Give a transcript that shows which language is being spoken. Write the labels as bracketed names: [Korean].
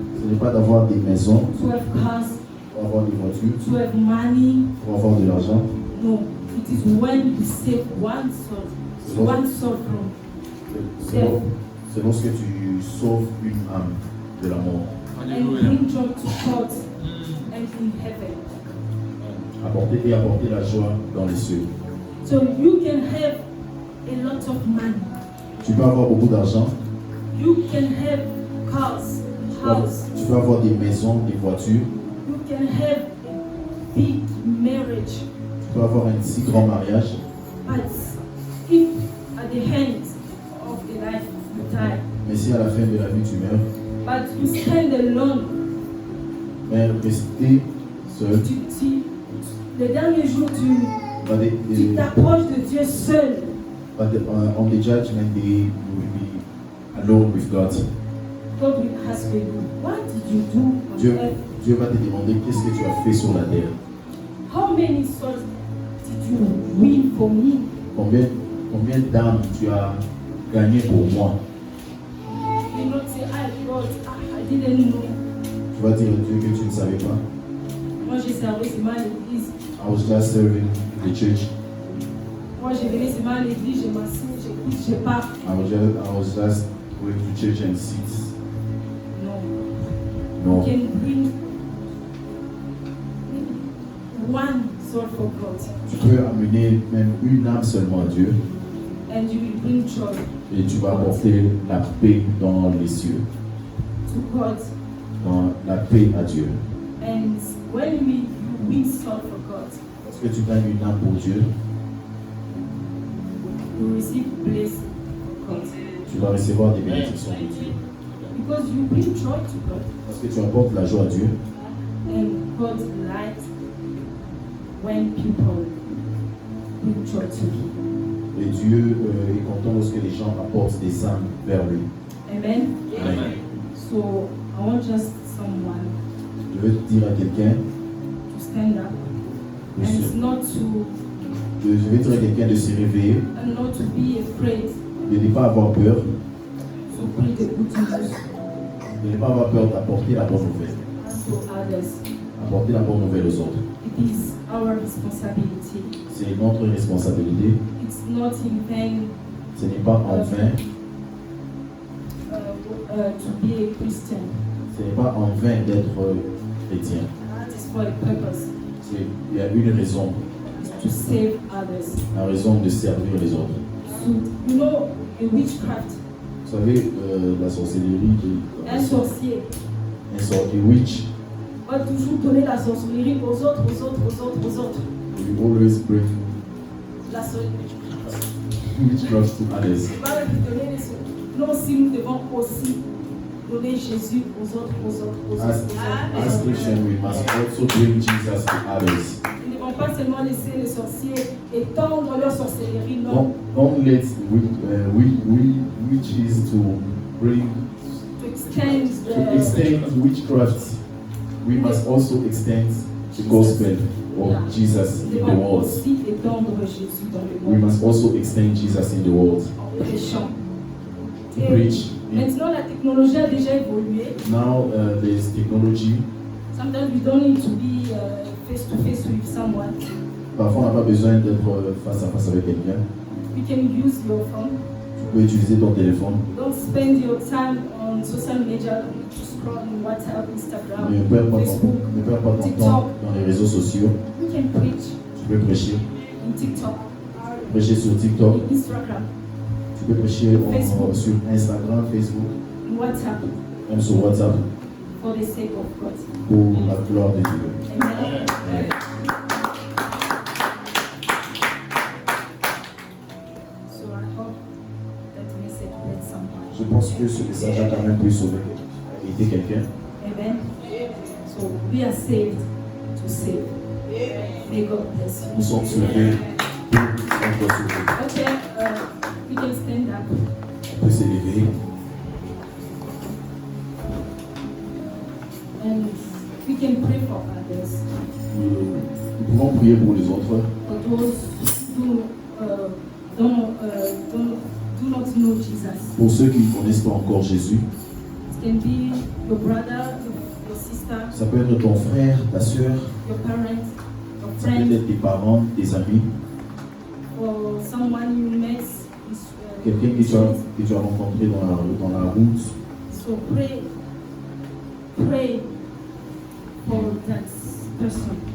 [French] ce n'est pas d'avoir des maisons, [English] to have cars, [French] pour avoir des voitures, [English] to have money. [French] pour avoir de l'argent. [English] No, it is when you save one soul from [French] C'est lorsque tu sauves une âme de la mort. [English] and bring joy to God and in heaven. [French] Apporter la joie dans les cieux. [English] So you can have a lot of money. [French] Tu peux avoir beaucoup d'argent, [English] You can have cars, house. [French] tu peux avoir des maisons, des voitures, [English] You can have a big marriage. [French] tu peux avoir un si grand mariage, [English] But if at the end of the life you die, [French] mais si à la fin de la vie tu meurs, [English] but you stand alone, [French] mais rester seul, le dernier jour tu t'approches de Dieu seul. [English] but on the judgment day you will be alone with God. God will ask you, what did you do on [French] Dieu, [English] earth? [French] Dieu va te demander qu'est-ce que tu as fait sur la terre. [English] How many souls did you win for me? [French] Combien d'âmes tu as gagné pour moi? [English] You will not say, God, I didn't know. [French] Tu vas dire à Dieu que tu ne savais pas. Moi j'ai servi seulement à l'église. [English] I was just serving the church. [French] Moi je venais seulement à l'église, je m'assieds, j'écoute, je pars. [English] I was just going to church and sit. No. No. You can bring one soul for God [French] Tu peux amener même une âme seulement à Dieu [English] and you will bring joy [French] et tu vas apporter la paix dans les cieux, [English] to God. [French] dans la paix à Dieu. [English] And when you win soul for God, [French] Lorsque tu gagnes une âme pour Dieu, [English] you receive blessing from God. [French] tu vas recevoir des bénédictions de Dieu. [English] Because you bring joy to God [French] Parce que tu apportes la joie à Dieu [English] and God likes when people bring joy to Him. [French] et Dieu est content lorsque les gens apportent des âmes vers lui. Amen. Amen. [English] So I want just someone [French] Je Je veux dire à quelqu'un, [English] to stand up [French] de se- [English] and not to [French] je veux dire à quelqu'un de se réveiller, [English] and not to be afraid [French] de ne pas avoir peur, [English] to preach the good news [French] de ne pas avoir peur d'apporter la bonne nouvelle, [English] to others. [French] apporter la bonne nouvelle aux autres. [English] It is our responsibility. [French] C'est notre responsabilité. [English] It's not in vain [French] Ce n'est pas en vain, [English] to be a Christian. [French] ce n'est pas en vain d'être chrétien. [English] That is for a purpose. [French] Il y a une raison, [English] It's to save others. [French] la raison de servir les autres. [English] So, you know, a witchcraft, [French] Vous savez, la sorcellerie, un sorcier un sort de witch, va toujours donner la sorcellerie aux autres, aux autres, aux autres, aux autres. [English] we always bring [French] La sorcellerie. [English] witchcraft to others. [French] Il va lui donner les sorts. Nous aussi, nous devons aussi donner Jésus aux autres, aux autres, aux autres. [English] As, [French] aux [English] as [French] autres. [English] Christians, we must also bring Jesus to others. [French] Nous ne devons pas seulement laisser les sorciers étendre leur sorcellerie, non. [English] Don't let witches to bring To extend to extend witchcraft. We must also extend the gospel of Jesus [French] Nous devons [English] world. [French] aussi étendre Jésus dans le [English] We [French] monde [English] must also extend Jesus in the world. [French] en prêchant. [English] To [French] Et [English] preach. [French] maintenant, la technologie a déjà évolué. [English] Now there's technology. Sometimes we don't need to be face to face with someone. [French] Parfois, on n'a pas besoin d'être face à face avec quelqu'un. [English] You can use your phone. [French] Tu peux utiliser ton téléphone. [English] Don't spend your time on social media, scrolling WhatsApp, Instagram, [French] Ne perds pas [English] Facebook. [French] ne perds pas ton [English] TikTok. [French] temps dans les réseaux sociaux. [English] You can preach [French] Tu peux prêcher. [English] in TikTok, [French] Prêcher sur TikTok. [English] in Instagram, [French] Tu peux prêcher [English] Facebook. [French] sur Instagram, Facebook, [English] in WhatsApp, [French] même sur WhatsApp [English] for the sake of God. [French] pour la gloire de Dieu. Amen. [English] So I hope that message bless someone. [French] Je pense que ce message a quand même pu sauver aider quelqu'un. [English] Amen. So we are saved to save. May God bless you. [French] Nous sommes sauvés pour être sauvés. [English] Okay, we can stand up. [French] On peut s'élever [English] And we can pray for others, [French] nous pouvons prier pour les autres, [English] for those who do not know Jesus. [French] pour ceux qui ne connaissent pas encore Jésus. [English] It can be your brother, your sister, [French] Ça peut être ton frère, ta soeur, [English] your parents, your [French] ça peut [English] friends, [French] être tes parents, tes amis, [English] or someone you met. [French] quelqu'un que tu as rencontré dans la route. [English] So pray for that person.